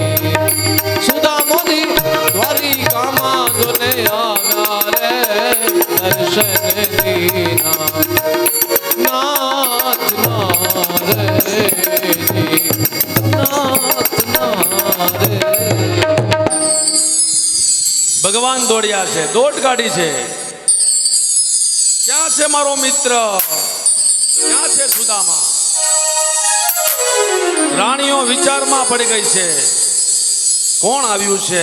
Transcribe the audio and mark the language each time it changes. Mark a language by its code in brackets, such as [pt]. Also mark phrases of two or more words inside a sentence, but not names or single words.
[gu] સુદામા જી દ્વારિકા માં જોને આગા રે, દર્શન દીના નાથ નારે જી, નાથ નારે। ભગવાન દોડ્યા છે, દોડ કાઢી છે. ક્યાં છે મારો મિત્ર, ક્યાં છે સુદામા? રાણીઓ વિચારમાં પડી ગઈ છે, કોણ આવ્યું છે?